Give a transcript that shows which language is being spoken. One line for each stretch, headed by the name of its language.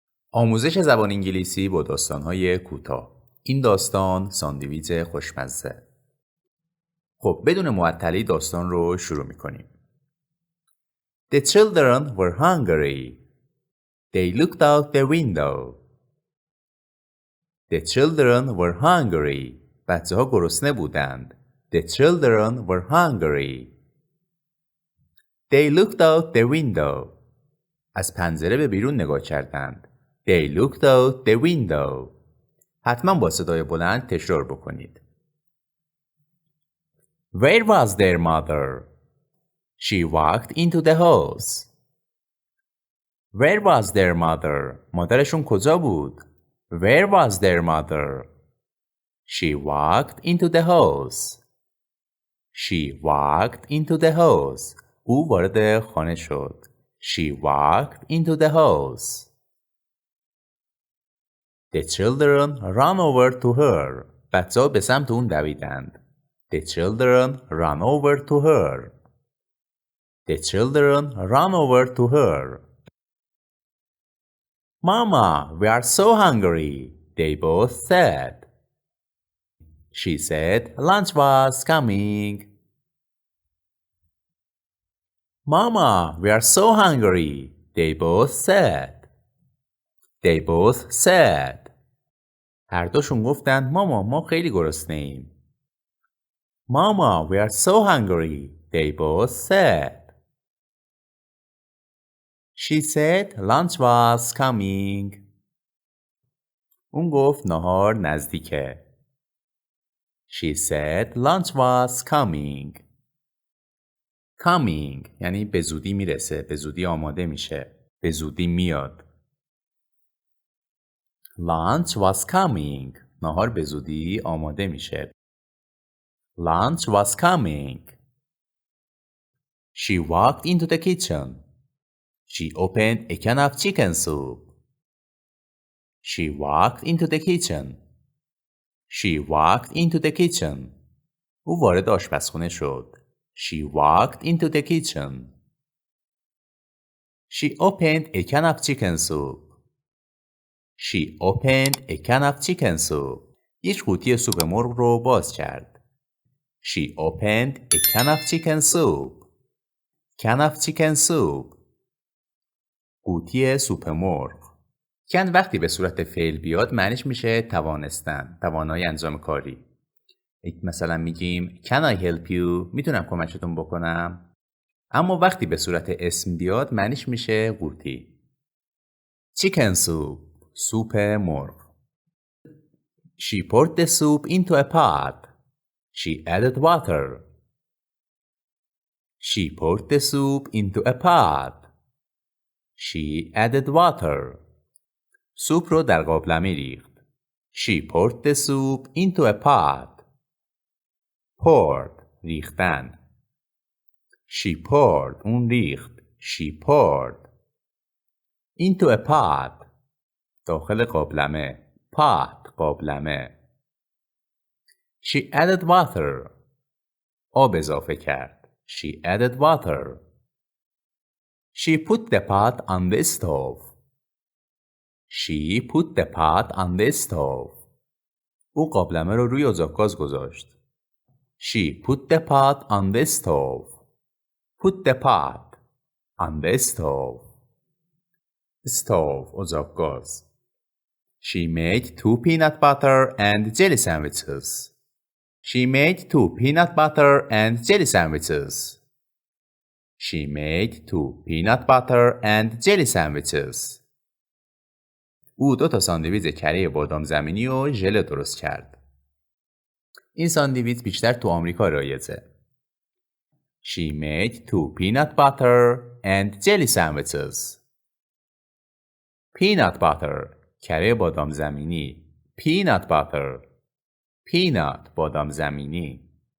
Persian: آموزش زبان انگلیسی با داستان‌های کوتاه. این داستان ساندویچ خوشمزه. خب بدون معطلی داستان رو شروع می‌کنیم.
English: The children were hungry. They looked out the window. The children were hungry.
Persian: بچه‌ها گرسنه بودند.
English: The children were hungry. They looked out the window.
Persian: از پنجره به بیرون نگاه کردند.
English: They looked out the window.
Persian: حتما با صدای بلند تکرار بکنید.
English: Where was their mother? She walked into the house. Where was their mother?
Persian: مادرشون کجا بود؟
English: Where was their mother? She walked into the house. She walked into the house.
Persian: او وارد خانه شد.
English: She walked into the house. The children ran over to her.
Persian: بچه‌ها به سمت اون دویدند.
English: The children ran over to her. The children ran over to her. Mama, we are so hungry, they both said. She said lunch was coming. Mama, we are so hungry, they both said. They both said.
Persian: هر دوشون گفتند ماما ما خیلی گرسنه ایم.
English: Mama, we are so hungry, they both said. She said lunch was coming.
Persian: اون گفت نهار نزدیکه.
English: She said lunch was coming.
Persian: Coming یعنی به زودی میرسه، به زودی آماده میشه، به زودی میاد.
English: Lunch was coming.
Persian: نهار به زودی آماده میشه.
English: Lunch was coming. She walked into the kitchen. She opened a can of chicken soup. She walked into the kitchen. She walked into the kitchen.
Persian: او وارد آشپزخونه شد.
English: She walked into the kitchen. She opened a can of chicken soup. She opened a can of chicken soup.
Persian: یک قوطی سوپ مرغ رو باز کرد.
English: She opened a can of chicken soup. Can of chicken soup.
Persian: قوطی سوپ مرغ. can وقتی به صورت فعل بیاد معنیش میشه توانستن، توانایی انجام کاری. مثلا میگیم
English: Can I help you؟
Persian: میتونم کمکتون بکنم؟ اما وقتی به صورت اسم بیاد معنیش میشه قوطی.
English: Chicken soup.
Persian: سوپ مرغ.
English: She poured the soup into a pot. She added water. She poured the soup into a pot. She added water.
Persian: سوپ رو در قابلمه ریخت.
English: She poured the soup into a pot. Poured ریختن. She poured
Persian: اون ریخت.
English: She poured into a pot
Persian: داخل قابلمه.
English: pot قابلمه. She added water.
Persian: آب اضافه کرد.
English: She added water. She put the pot on the stove. She put the pot on the stove.
Persian: او قابلمه رو روی اجاق گذاشت.
English: She put the pot on the stove. Put the pot on the stove.
Persian: Stove اجاق گاز.
English: She made 2 peanut butter and jelly sandwiches. She made 2 peanut butter and jelly sandwiches. She made 2 peanut butter and jelly sandwiches.
Persian: او 2 ساندویچ کره بادام زمینی و ژله درست کرد. این ساندویچ بیشتر تو آمریکا رایجه.
English: She made 2 peanut butter and jelly sandwiches.
Persian: Peanut butter کره بادام زمینی.
English: Peanut butter.
Persian: Peanut بادام زمینی.